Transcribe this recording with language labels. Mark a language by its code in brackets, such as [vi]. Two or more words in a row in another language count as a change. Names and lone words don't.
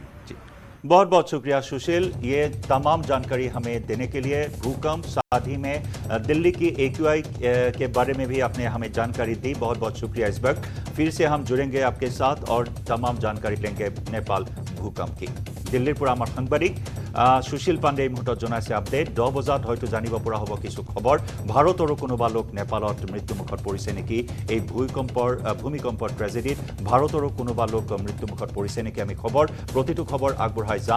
[hi] बहुत बहुत शुक्रिया सुशील, ये तमाम जानकारी हमें देने के लिए। भूकंप साथ ही में दिल्ली की AQI के बारे में भी आपने हमें जानकारी दी, बहुत बहुत शुक्रिया। इस वक्त फिर से हम जुड़ेंगे आपके साथ और तमाम जानकारी लेंगे नेपाल भूकंप की। [as] दिल्लीर পৰা আমাৰ সাংবাদিক সুশীল পাণ্ডে এই মুহূৰ্তত জনাইছে আপডেট। 10 বজাত হয়তো জানিব পৰা হ'ব কিছু খবৰ। ভাৰতৰো কোনোবা লোক নেপালত মৃত্যুমুখত পৰিছে নেকি এই ভূমিকম্পৰ ট্ৰেজেডিত, ভাৰতৰো কোনোবা লোক মৃত্যুমুখত পৰিছে নেকি, আমি খবৰ প্ৰতিটো খবৰ আগবঢ়াই যাম।